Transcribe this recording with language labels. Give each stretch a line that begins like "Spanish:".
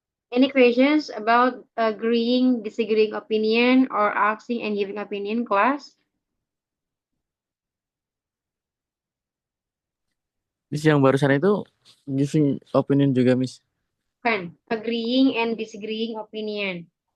English: Any questions about agreeing, disagreeing opinion, or asking and giving opinion, class?
Indonesian: Miss yang barusan itu giving opinion juga, Miss.
English: Kan, agreeing and disagreeing opinion.